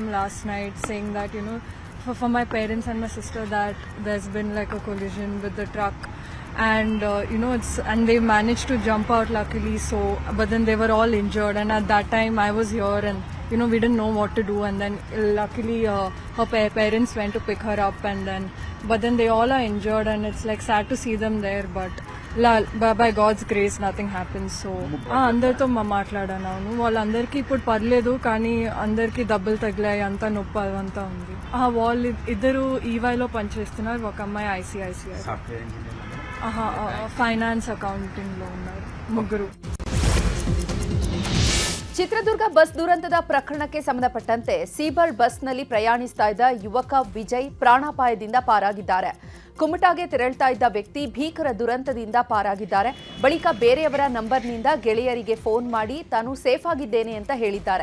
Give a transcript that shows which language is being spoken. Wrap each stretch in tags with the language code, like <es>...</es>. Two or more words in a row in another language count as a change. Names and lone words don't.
<en>last night saying that, for my parents and my sister that there's been like a collision with the truck and and they managed to jump out luckily, so but then they were all injured and at that time I was here and we didn't know what to do, and then luckily her parents went to pick her up and then but then they all are injured and it's like sad to see them there, but by God's grace nothing happens.</en> <te>So అందరితో మాట్లాడాను. వాళ్ళందరికీ ఇప్పుడు పర్లేదు, కానీ అందరికీ దెబ్బలు తగిలాయి, అంతా నొప్పి అదంతా ఉంది. వాళ్ళు ఇద్దరు ఈవైలో పనిచేస్తున్నారు, ఒక అమ్మాయి ICICI</te> <en>finance accounting</en> <te>లో ఉన్నారు, ముగ్గురు.</te> <kn>ಚಿತ್ರದುರ್ಗ ಬಸ್ ದುರಂತದ ಪ್ರಕರಣಕ್ಕೆ ಸಂಬಂಧಪಟ್ಟಂತೆ ಸೀಬರ್ಡ್ ಬಸ್ನಲ್ಲಿ ಪ್ರಯಾಣಿಸ್ತಾ ಇದ್ದ ಯುವಕ ವಿಜಯ್ ಪ್ರಾಣಾಪಾಯದಿಂದ ಪಾರಾಗಿದ್ದಾರೆ. ಕುಮಟಾಗೆ ತೆರಳ್ತಾ ಇದ್ದ ವ್ಯಕ್ತಿ ಭೀಕರ ದುರಂತದಿಂದ ಪಾರಾಗಿದ್ದಾರೆ. ಬಳಿಕ ಬೇರೆಯವರ ನಂಬರ್ನಿಂದ ಗೆಳೆಯರಿಗೆ ಫೋನ್ ಮಾಡಿ ತಾನು ಸೇಫ್ ಆಗಿದ್ದೇನೆ ಅಂತ ಹೇಳಿದ್ದಾರೆ.</kn>